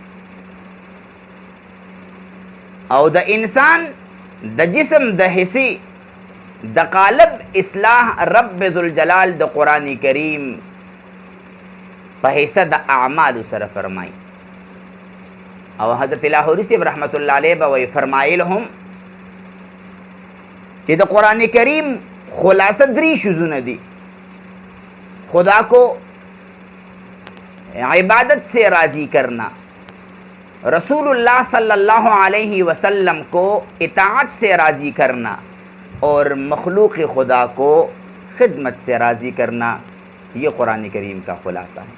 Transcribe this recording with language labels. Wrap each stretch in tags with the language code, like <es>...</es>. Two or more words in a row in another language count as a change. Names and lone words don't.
<ps>او د انسان د جسم د حصې د قالب اصلاح رب ذوالجلال د قرآن کریم په حصہ د اعمال سره فرمایي. او حضرت لاہوری صاحب</ps> <ar>رحمت الله علیه</ar> <ps>به وی فرمایل هم کہ دا قرآن کریم خلاصہ 3 شزونه دی.</ps> <ur>خدا کو عبادت سے راضی کرنا، رسول اللہ صلی اللہ علیہ وسلم کو اطاعت سے راضی کرنا اور مخلوق خدا کو خدمت سے راضی کرنا، یہ قرآن کریم کا خلاصہ ہے.</ur>